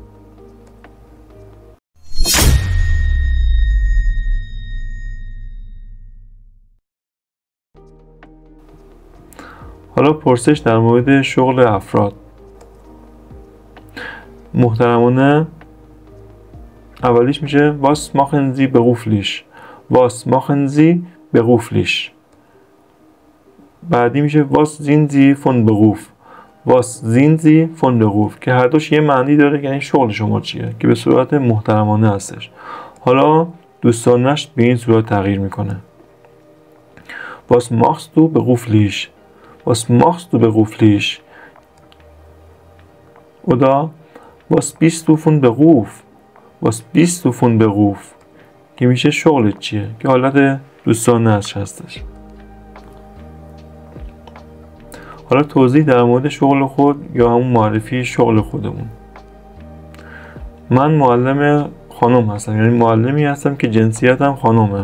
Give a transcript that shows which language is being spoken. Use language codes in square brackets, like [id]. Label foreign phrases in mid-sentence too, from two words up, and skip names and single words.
[fa] حالا پرسش در مورد شغل افراد. محترمانه اولیش میشه [de] was machen Sie beruflich was machen Sie beruflich. [fa] بعدی میشه [de] was sind Sie von Beruf was sind Sie von Beruf [fa] که هر دوش یه معنی داره، یعنی شغل شما چیه، که به صورت محترمانه هستش. حالا دوستانش به این صورت تغییر میکنه. [de] was machst du beruflich was machst du beruflich oder was bist du von Beruf was bist du von Beruf [fa] که میشه شغلت چیه، که حالت دوستانه هستش. حالا توضیح در مورد شغل خود یا همون معرفی شغل خودمون. من معلم خانم هستم، یعنی معلمی هستم که جنسیتم خانمه.